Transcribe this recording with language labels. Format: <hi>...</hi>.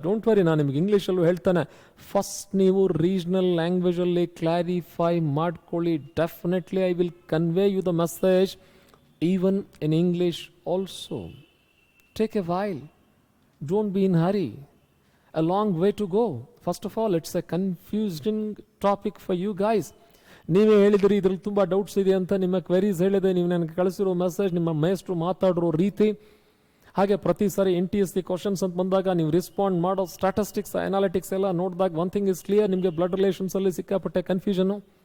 <en>don't worry,</en> <kn>ನಾನು ನಿಮ್ಗೆ ಇಂಗ್ಲೀಷಲ್ಲೂ ಹೇಳ್ತಾನೆ. ಫಸ್ಟ್ ನೀವು ರೀಜನಲ್ ಲ್ಯಾಂಗ್ವೇಜಲ್ಲಿ ಕ್ಲಾರಿಫೈ ಮಾಡ್ಕೊಳ್ಳಿ.</kn> <en>Definitely I will convey you the message even in English also. Take a while, don't be in hurry, a long way to go. First of all, it's a confusing topic for you guys.</en> <kn>ನೀವೇ ಹೇಳಿದ್ರಿ ಇದ್ರಲ್ಲಿ ತುಂಬ doubts ಇದೆ ಅಂತ, ನಿಮ್ಮ queries ಹೇಳಿದೆ, ನೀವು ನನಗೆ ಕಳಿಸಿರೋ ಮೆಸೇಜ್, ನಿಮ್ಮ ಮೇಸ್ಟ್ರು ಮಾತಾಡಿರೋ ರೀತಿ, ಹಾಗೆ ಪ್ರತಿ ಸಾರಿ NTSC ಕ್ವಶನ್ಸ್ ಅಂತ ಬಂದಾಗ ನೀವು ರೆಸ್ಪಾಂಡ್ ಮಾಡೋ ಸ್ಟಾಟಿಸ್ಟಿಕ್ಸ್, ಅನಾಲಿಟಿಕ್ಸ್ ಎಲ್ಲ ನೋಡಿದಾಗ</kn> <en>one thing is clear,</en> <kn>ನಿಮಗೆ ಬ್ಲಡ್ ರಿಲೇಷನ್ಸಲ್ಲಿ ಸಿಕ್ಕಾಪಟ್ಟೆ ಕನ್ಫ್ಯೂಷನು.</kn>